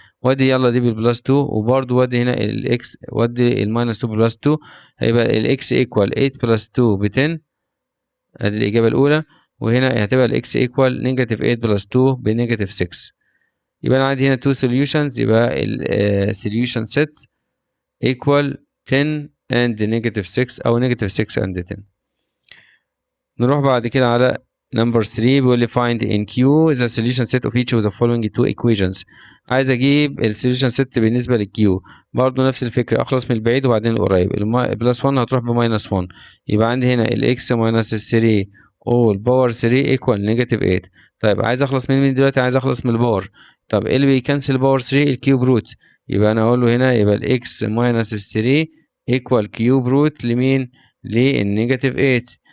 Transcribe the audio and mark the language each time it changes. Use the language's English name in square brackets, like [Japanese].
[Arabic] وادي يلا دي بالبلس 2، وبرده وادي هنا الاكس، وادي الماينس 2 بالبلس 2، هيبقى الاكس ايكوال 8 بلس 2 ب 10، ادي الاجابه الاولى. وهنا هتبقى الاكس ايكوال نيجاتيف 8 بلس 2 بنيجاتيف 6. يبقى انا عندي هنا 2 solutions، يبقى السوليوشن سيت equal 10 and negative 6 او negative 6 and 10. نروح بعد كده على [English] number 3، [Arabic] بيقول لي [English] find in Q the solution set of each of the following two equations. [Arabic] عايز اجيب السوليوشن سيت بالنسبه للكيو، برضه نفس الفكره، اخلص من البعيد وبعدين القريب، البلس 1 هتروح بماينس 1، يبقى عندي هنا الاكس ماينس 3 all باور 3 equal نيجاتيف 8. طيب عايز اخلص من مين دلوقتي؟ عايز اخلص من الباور. طب ايه اللي بيكنسل باور 3؟ الكيوب روت، يبقى انا اقول له هنا يبقى الاكس ماينس 3 equal كيوب روت لمين؟ للنيجاتيف 8،